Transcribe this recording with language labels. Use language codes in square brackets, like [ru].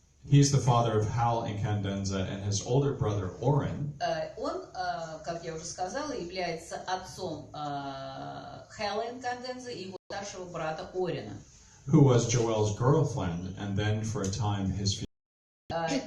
[en] He's the father of Hal Incandenza, and his older brother Oren [ru] Он, как я уже сказала, является отцом Хэла Инканденза и его старшего брата Орена. [en] who was Joelle's girlfriend and then for a time his fiancée.